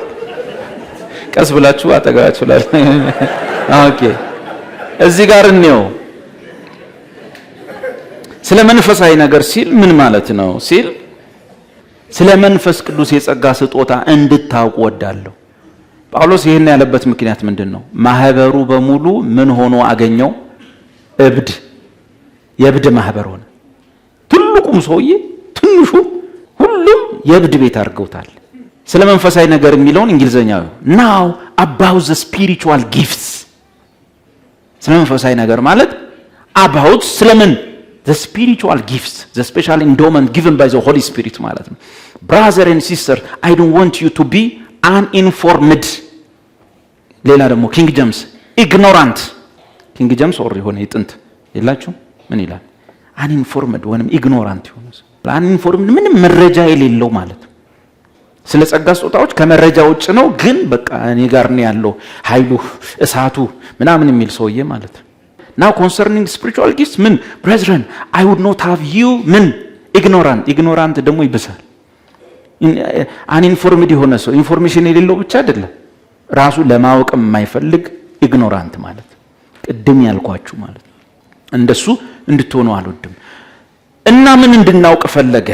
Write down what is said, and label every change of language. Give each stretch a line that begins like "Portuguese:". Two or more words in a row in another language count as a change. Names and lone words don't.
Amharic: ቀስ ብላችሁ አጠጋችሁ ላይ ኦኬ። እዚህ ጋር እንየው። ስለ መንፈሳዊ ነገር ሲል ምን ማለት ነው ሲል ስለ መንፈስ ቅዱስ የጸጋ ስጦታ እንድታውቁ ወዳለሁ። ጳውሎስ ይሄን ያለበት ምክንያት ምንድነው? ማህበሩ በሙሉ ምን ሆኖ አገኘው? እብድ፣ የእብድ ማህበር ሆነ። ትልቁም ሰውዬ ትንሹ ሁሉም የእብድ ቤት አድርገውታል። ስለ መንፈሳዊ ነገር የሚለውን እንግሊዘኛው
English: now about the spiritual gifts።
Amharic: ስለ መንፈሳዊ ነገር ማለት about ስለምን
English: the spiritual gifts, the special endowment given by the Holy Spirit
Amharic: ማለት ነው።
English: Brother and sister, I don't want you to be uninformed.
Amharic: ሌላ ደግሞ ኪንግ ጀምስ ኢግኖራንት። ኪንግ ጀምስ ኦር የሆነ የጥንት የላችሁ ምን ይላል? አንኢንፎርምድ ወይንም ኢግኖራንት የሆነ ሰው፣ አንኢንፎርምድ ምንም መረጃ የሌለው ማለት ነው። ስለ ጸጋ ስጦታዎች ከመረጃ ውጭ ነው፣ ግን በቃ እኔ ጋር ነው ያለው ኃይሉ እሳቱ ምናምን የሚል ሰውዬ ማለት ነው።
English: now concerning spiritual gifts
Amharic: ምን
English: brethren I would not have you
Amharic: ምን ኢግኖራንት። ኢግኖራንት ደግሞ ይብሳል። አንኢንፎርምድ የሆነ ሰው ኢንፎርሜሽን የሌለው ብቻ አይደለም፣ ራሱ ለማወቅ የማይፈልግ ኢግኖራንት ማለት ቅድም ያልኳችሁ ማለት ነው። እንደሱ እንድትሆኑ አልወድም። እና ምን እንድናውቅ ፈለገ?